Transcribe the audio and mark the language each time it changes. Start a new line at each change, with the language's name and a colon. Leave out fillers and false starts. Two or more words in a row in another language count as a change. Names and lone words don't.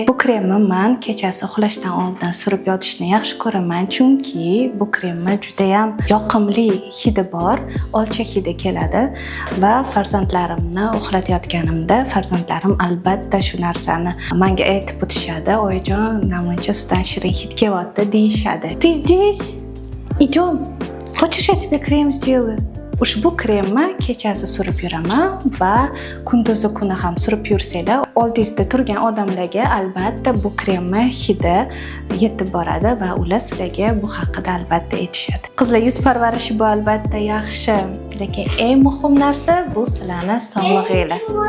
Uzbek: Bu kremni men kechasi uxlashdan oldin surib yotishni yaxshi ko'raman, chunki bu kremni juda ham yoqimli hidi bor, olcha hidi keladi va farzandlarimni uxlatayotganimda farzandlarim albatta shu narsani menga aytib o'tishadi. Oyijon, namuncha sizdan shirin hid kelyapti deyishadi.
Russian: Ты здесь? Идем. Хочешь, я тебе крем сделаю?
Uzbek: Ushbu kremni kechasi surib yuraman va kunduzi kuni ham surib yursanglar, oldingizda turgan odamlarga albatta bu kremni hidi yetib boradi va ular sizlarga bu haqida albatta aytishadi. Qizlar, yuz parvarishi bu albatta yaxshi, lekin eng muhim narsa bu sizlarning sog'lig'inglar.